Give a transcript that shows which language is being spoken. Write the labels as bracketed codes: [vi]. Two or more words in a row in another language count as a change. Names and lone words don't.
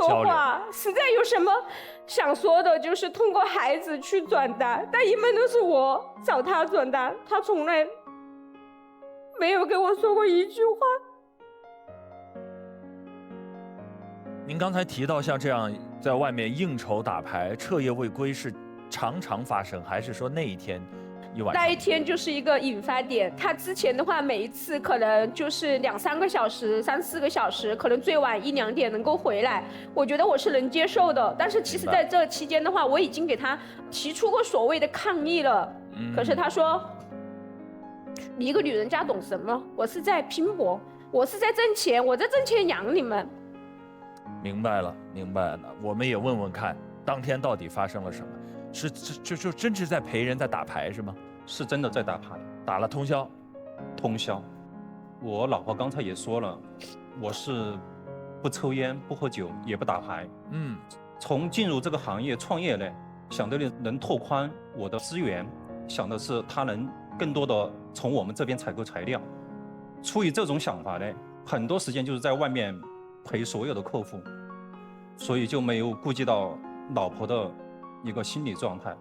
[zh] 不說話，實在有什麼想說的，就是通過孩子去轉達，但一般都是我找他轉達，他從來沒有跟我說過一句話。您剛才提到像這樣在外面應酬打牌徹夜未歸是常常發生，還是說那一天一晚上？那一天就是一個引發點。他之前的話每一次可能就是2-3個小時、3-4個小時，可能最晚1-2點能夠回來，我覺得我是能接受的。但是其實在這期間的話，我已經給他提出過所謂的抗議了。可是他說你一個女人家懂什麼？我是在拼搏，我是在掙錢，我在掙錢養你們。明白了，明白了。我們也問問看，當天到底發生了什么？是就真是在陪人在打牌是嗎？是真的在打牌，打了通宵。通宵。我老婆刚才也說了，我是不抽煙、不喝酒，也不打牌。從進入這個行業創業呢，想的能拓寬我的資源，想的是他能更多的從我們這邊採購材料。出於這種想法呢，很多時間就是在外面陪所有的客戶，所以就沒有顧及到老婆的一個心理狀態。